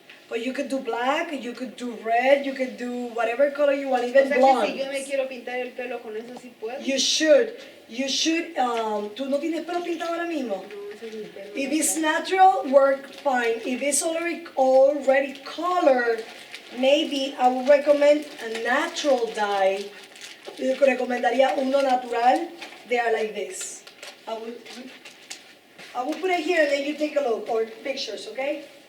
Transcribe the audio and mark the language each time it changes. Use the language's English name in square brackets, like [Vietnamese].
[English] But you could do black, you could do red, you could do whatever color you want, even [Spanish] O sea [English] blonde. [Spanish] que si yo me quiero pintar el pelo con eso, ¿sí puedo? [English] You should, [Spanish] ¿tú no tienes pelo pintado ahora mismo? No, ese es mi pelo. [English] If it's natural, work fine. If it's already colored, maybe I would recommend a natural dye. [Spanish] Yo recomendaría uno natural. [English] They are like this. I will put it here and then you take a look, or pictures, okay?